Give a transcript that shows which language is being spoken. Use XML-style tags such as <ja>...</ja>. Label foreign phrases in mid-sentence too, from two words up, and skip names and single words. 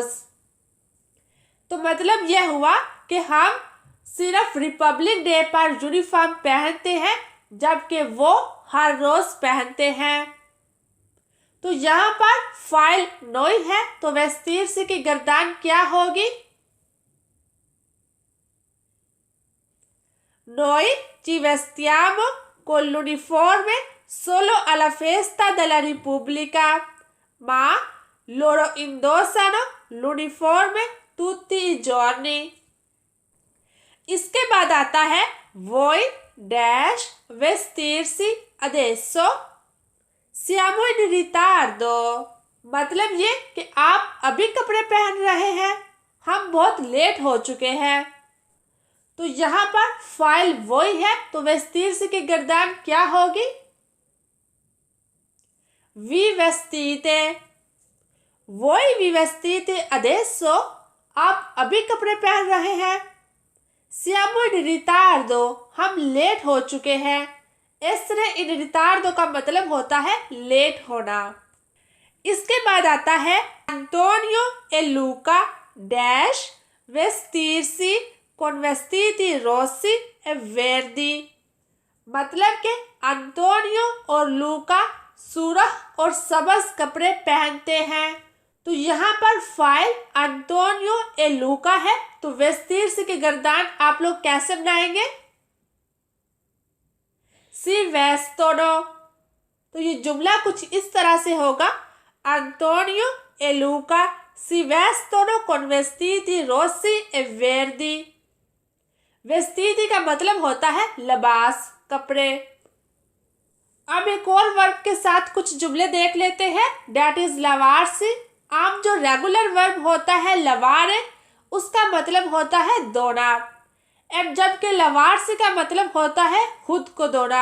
<ur>تو مطلب یہ ہوا کہ ہم صرف ریپبلک ڈے پر یونیفارم پہنتے ہیں جبکہ وہ ہر روز پہنتے ہیں. تو یہاں پر فاعل نوئی ہے تو vestirsi کی گردان کیا ہوگی?</ur> <it>Noi ci vestiamo con l'uniforme solo alla festa della Repubblica, ma loro indossano l'uniforme tutti i giorni।</it> <ur>اس کے بعد آتا ہے</ur> <it>voi dash vestirsi adesso siamo in ritardo।</it> <ur>مطلب یہ کہ آپ ابھی کپڑے پہن رہے ہیں، ہم بہت لیٹ ہو چکے ہیں. تو یہاں پر فاعل وہی ہے تو vestirsi کی گردان کیا ہوگی?</ur> <it>vi vestite। voi vi vestite adesso,</it> <ur>آپ ابھی کپڑے پہن رہے ہیں.</ur> <it>siamo in ritardo,</it> <ur>ہم لیٹ ہو چکے ہیں.</ur> <it>essere in ritardo</it> <ur>کا مطلب ہوتا ہے لیٹ ہونا. اس کے بعد آتا ہے</ur> <it>Antonio e Luca dash vestirsi con vestiti rossi e verdi।</it> <ur>مطلب کہ انتونیو اور لوکا سرخ اور سبز کپڑے پہنتے ہیں. تو یہاں پر فاعل انتونیو اے لوکا ہے تو vestirsi کی گردان آپ لوگ کیسے بنائیں گے?</ur> <it>si vestono।</it> <ur>تو یہ جملہ کچھ اس طرح سے ہوگا,</ur> <it>Antonio e Luca si vestono con vestiti rossi e verdi।</it> <ur>ویستیتی کا مطلب ہوتا ہے لباس، کپڑے. اب ایک اور ورب کے ساتھ کچھ جملے دیکھ لیتے ہیں.</ur> <en>That is लवारसी।</en> <ur>عام جو ریگولر ورب ہوتا ہے لاوارے، اس کا مطلب ہوتا ہے دھونا، اینڈ جبکہ لاوارسی کا مطلب ہوتا ہے خود کو دھونا.</ur>